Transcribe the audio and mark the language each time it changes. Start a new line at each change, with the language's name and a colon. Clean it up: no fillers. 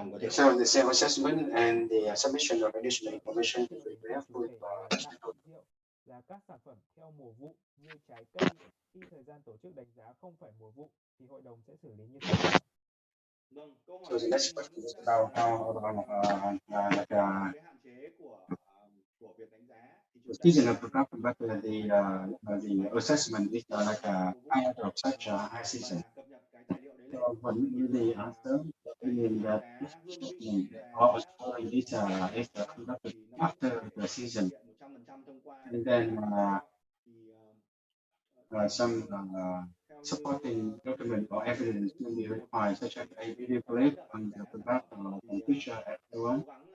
English: So the sales assessment and the submission of additional information will be very helpful for stakeholders.
Vietnamese: Là các sản phẩm theo mùa vụ như trái cây, khi thời gian tổ chức đánh giá không phải mùa vụ thì hội đồng sẽ xử lý như thế nào?
English: So the next question is about the season of product, but the assessment is like out of such a high season. So when you the answer, mean that also this is conducted after the season, and then some supporting document or evidence will be required, such as a video clip on the product or a picture and so on.